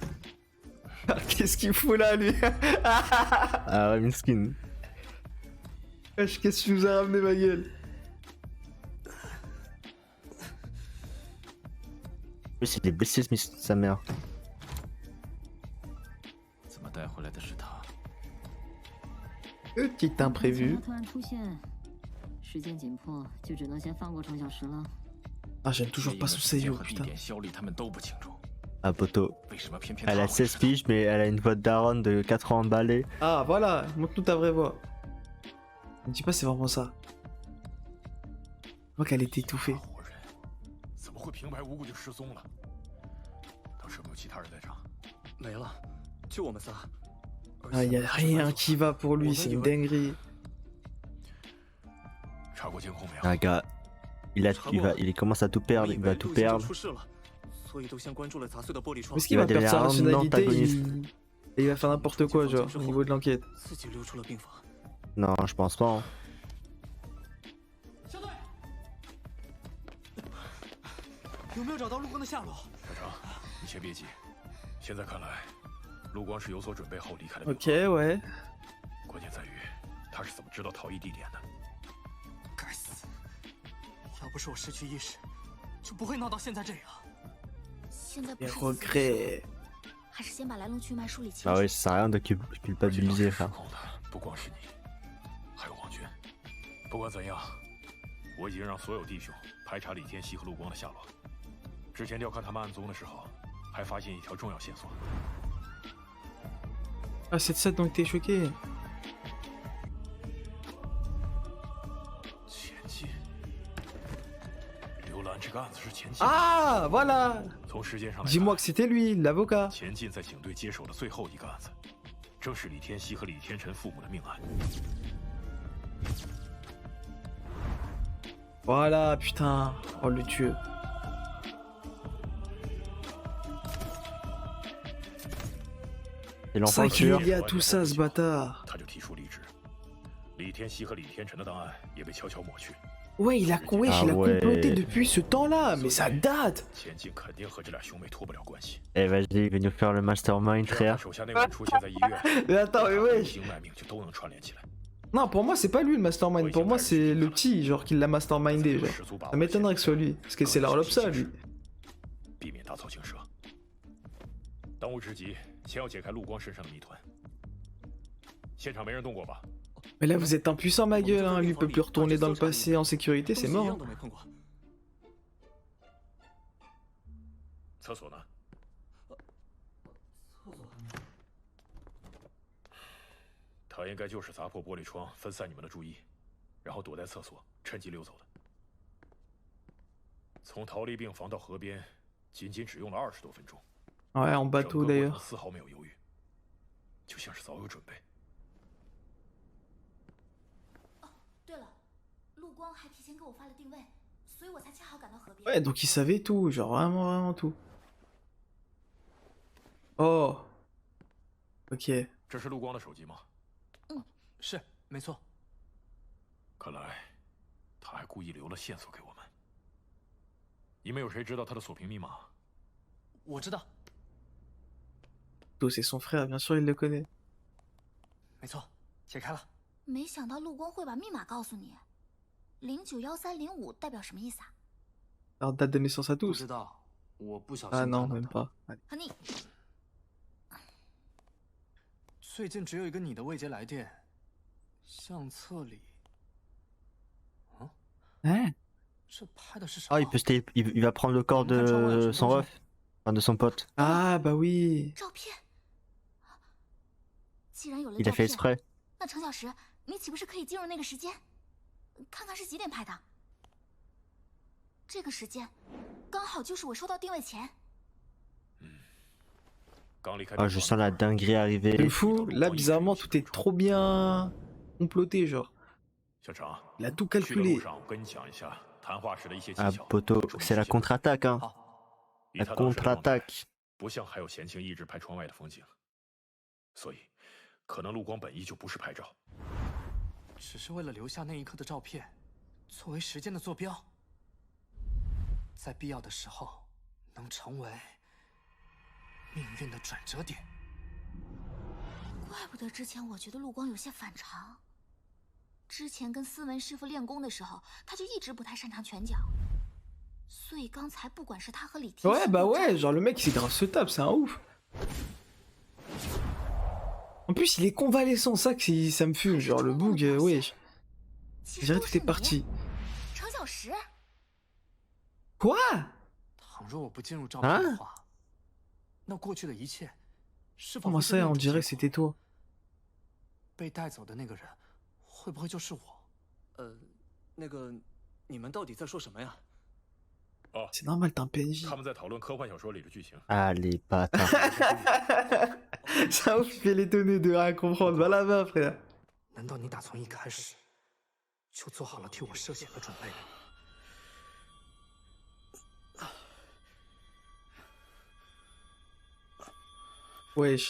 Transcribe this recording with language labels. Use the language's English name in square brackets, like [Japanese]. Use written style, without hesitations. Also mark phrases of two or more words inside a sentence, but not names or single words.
[French] Qu'est-ce qu'il fout là, lui? Ah ouais, miskin. Qu'est-ce que tu nous as ramené, ma gueule? Oui, c'est des blessés, sa mère. [Chinese] 带回来的是他。 [French] Petit imprévu. [Chinese] 突然出现，时间紧迫，就只能先放过程小时了。 [French] Ah, j'aime toujours pas son Seiyu, [Chinese] 和地 [French] putain. [Chinese] 点效力他们都不清楚， [French] Ah, poto. [Chinese] 为什么偏偏 [French] Elle [Chinese] 他 [French] a [Chinese] 会 [French] 16 [Chinese] 知道？ [French] piges, mais elle a une voix de daronne de 4 ans emballée. Ah, voilà, montre-nous ta vraie voix. Ne dis pas c'est vraiment ça. Je vois qu'elle est étouffée. [Chinese] 活人怎么会平白无故就失踪了？当时有没有其他人在场？没了，就我们仨。 [French] Ah, y a rien qui va pour lui, c'est une dinguerie. [Chinese] 查过监控没有？ [French] Un gars, il commence à tout perdre, il va tout perdre. [Chinese] 所以都先关注了砸碎的玻璃窗 [French] Parce qu'il va va perdre sa devenir un nationalité, antagoniste. et il va faire n'importe quoi, genre, au niveau de l'enquête. [Chinese] 自己溜出了病房。 [French] Non, je pense pas. Hein. [Chinese] 小队，有没有找到陆光的下落？小张，你先别急。现在看来，陆光是有所准备后离开的。 [French] Ok, ouais. [Chinese] 关键在于他是怎么知道逃逸地点的。该死！要不是我失去意识，就不会闹到现在这样。现在不 [French] Les [Chinese] 是死的时 [French] regrets. [Chinese] 候，还是先把来龙去脉梳理清 [French] Ah [Chinese] 楚。 [French] ouais, ça sert à rien de [Chinese] 而且 [French] culpabiliser, [Chinese] 失 [French] frère. [Chinese] 控的不光是你，还有王军。不管怎样，我已经让所有弟兄排查李天锡和陆光的下落。之前调看他们案宗的时候，还发现一条重要线索。 [French] Ah, c'est de ça dont t'es choqué. [Chinese] 前进。刘兰这个案子是前进。 [French] Ah, voilà. [Chinese] 从时间上来 [French] Dis-moi [Chinese] 看 [French] que c'était lui, l'avocat. [Chinese] 前进在警队接手的最后一个案子，正是李天锡和李天辰父母的命案。 [French] Voilà, putain. Oh, le dieu. C'est Ça l'enfant qu'il sûr. y a tout ça, ce bâtard. [Chinese] 他就提出离职。李天锡和李天辰的档案也被悄悄抹去。 [French] Ouais, il a Ah ouais. comploté depuis ce temps-là, mais ça date. [Chinese] 前进肯定和这俩兄妹脱不了关系。 [French] Eh, vas-y, il va nous faire le mastermind, [Chinese] 只要他 [French] frère. [Chinese] 手下那个人出现在医院， [French] Mais attends, mais ouais. [Chinese] 心脉命就都能串联起来。 [French] Non, pour moi, c'est pas lui le mastermind. Pour moi, c'est le petit, genre, qui l'a mastermindé, genre. [Chinese] 十足把 [French] Ça [Chinese] 握 [French] m'étonnerait que ce soit lui. Parce que c'est leur lobsa, lui. [Chinese] 避免打草惊蛇。当务之急，先要解开陆光身上的谜团。现场没人动过吧？ [French] Mais là, vous êtes impuissant, ma gueule, hein. Lui peut plus retourner dans le passé en sécurité, c'est [Chinese] 东西一 [French] mort. [Chinese] 样 [French] hein. [Chinese] 都没碰过。厕所呢？他应该就是砸破玻璃窗，分散你们的注意，然后躲在厕所，趁机溜走的。从逃离病房到河边，仅只用了20多分钟。 [French] Ouais, en [Chinese] 整 [French] bateau [Chinese] 个过程 [French] d'ailleurs. [Chinese] 丝毫没有犹豫，就像是早有准备。对了，陆光还提前给我发了定位，所以我才恰好赶到河边。 [French] Ouais, donc il savait tout, genre vraiment tout. Oh. Ok. [Chinese] 这是陆光的手机吗？是，没错。看来他还故意留了线索给我们。你们有谁知道他的锁屏密码？我知道， [French] C'est son frère, bien sûr, il le connaît. [Chinese] 没错，解开了。没想到陆光会把密码告诉你。091305代表什么意思啊？ [French] Alors, date de naissance à [Chinese] 不 [French] tous. [Chinese] 知道，我不小心 [French] Ah [Chinese] 看 [French] non, [Chinese] 到 [French] même [Chinese] 的。 [French] pas. Allez. [Chinese] 和你最近只有一个你的未接来电，相册里， [French] Hein [Chinese] 这拍的是啥？ [French] Ah, il va prendre le corps de son ref, enfin, de son pote. Ah, bah oui. [Chinese] 照片。既然有了 [French] Il [Chinese] 照 [French] a fait [Chinese] 片， [French] exprès. [Chinese] 那程小时，你岂不是可以进入那个时间，看看是几点拍的？这个时间，刚好就是我收到定位前。刚离开。 [French] Ah, je sens la dinguerie arriver. De fou. Là, bizarrement, tout est trop bien comploté, genre. [Chinese] 小常， [French] Il a tout [Chinese] 去的 [French] calculé. [Chinese] 路上我跟你讲一下谈话时的一些技 [French] Ah, [Chinese] 巧。 [French] poto, c'est la contre-attaque, hein. [Chinese] 好，以 [French] La [Chinese] 他当时的状态 [French] contre-attaque. [Chinese] 不像还有闲情逸致拍窗外的风景，所以可能陆光本意就不是拍照。只是为了留下那一刻的照片，作为时间的坐标，在必要的时候能成为命运的转折点。怪不得之前我觉得陆光有些反常。之前跟思文师傅练功的时候，他就一直不太擅长拳脚，所以刚才不管是他和李天 [French] Ouais, bah ouais, genre le mec, il s'est grave se tape, c'est un ouf. En plus, il est convalescent, ça que ça me fume. Genre, le bug, wesh. [Chinese] 其 [French] Je [Chinese] 实 [French] dirais [Chinese] 都 [French] tout [Chinese] 是 [French] est parti. [Chinese] 你，程小石。 [French] Quoi? [Chinese] 倘若我不进入照片的话，那过去的一切是否 [French] Comment [Chinese] 会是 [French] ça, [Chinese] 另一 [French] on [Chinese] 种 [French] dirait [Chinese] 结 [French] que [Chinese] 果 [French] c'était toi? [Chinese] 被带走的那个人，会不会就是我？那个，你们到底在说什么呀？ [French] C'est normal, t'es un PNJ. [Chinese] 他们在讨论科幻小说里的剧情。 [French] Allez, bâtard. Ça vous fait l'étonner de rien comprendre. Va là-bas, frère. [Chinese] 难道你打从一开始就做好了替我涉险的准备？ [French] Wesh.